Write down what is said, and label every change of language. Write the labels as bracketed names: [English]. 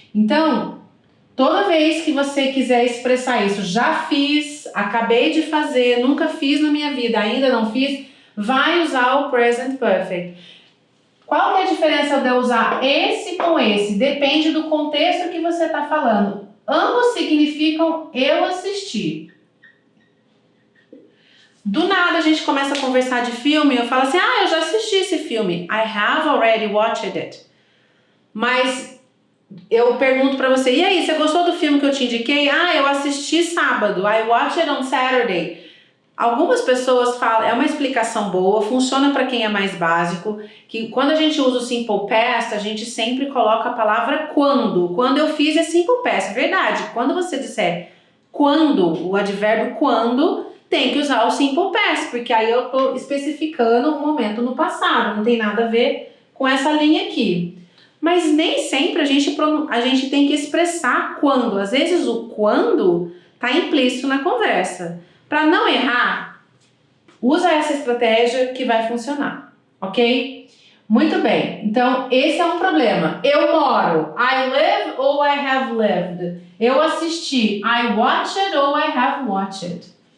[Portuguese] Então, toda vez que você quiser expressar isso, já fiz, acabei de fazer, nunca fiz na minha vida, ainda não fiz, vai usar o present perfect. Qual que é a diferença de eu usar esse com esse? Depende do contexto que você está falando. Ambos significam eu assisti. Do nada a gente começa a conversar de filme, eu falo assim, eu já assisti esse filme. [English] I have already watched it. [Portuguese] Mas eu pergunto pra você, e aí, você gostou do filme que eu te indiquei? Eu assisti sábado. [English] I watched it on Saturday. [Portuguese] Algumas pessoas falam, é uma explicação boa, funciona para quem é mais básico, que quando a gente usa o simple past, a gente sempre coloca a palavra quando. Quando eu fiz é simple past, verdade. Quando você disser quando, o advérbio quando, tem que usar o simple past, porque aí eu tô especificando um momento no passado, não tem nada a ver com essa linha aqui. Mas nem sempre a gente tem que expressar quando. Às vezes o quando está implícito na conversa. Para não errar, usa essa estratégia que vai funcionar, ok? Muito bem, então esse é um problema. Eu moro, [English] I live ou I have lived. [Portuguese] Eu assisti, [English] I watched ou I have watched.